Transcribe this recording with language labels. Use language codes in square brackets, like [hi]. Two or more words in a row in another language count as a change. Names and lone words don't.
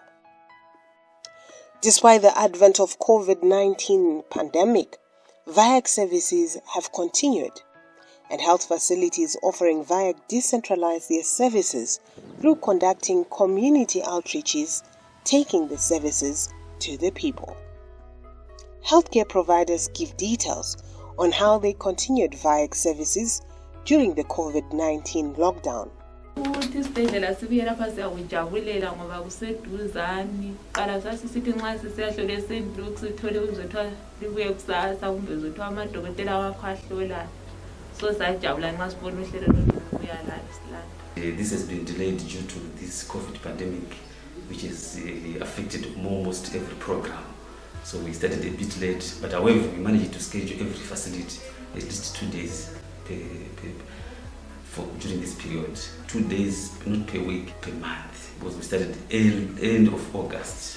[en] Despite the advent of COVID-19 pandemic, VIAC services have continued, and health facilities offering VIAC decentralize their services through conducting community outreaches, taking the services to the people. Healthcare providers give details on how they continued VIAC services during the COVID-19 lockdown. [nd] ukuthi isibhedlela sibuye lapha siyakujabulela ngoba kuseduzane qala sasisithi nxa sisiyahlola eSt. Sithole uzothiwa libuye kusasa kumbe uzothiwa amadokotela wakho ahlolayo so sajabula nxa sibona uhlelo lokubuya la isilanda. [en] This has been delayed due to this COVID pandemic, which has affected almost every program. So we started a bit late, but however, we managed to schedule every facility at least 2 days during this period. 2 days, not per week, per month, because we started end of August.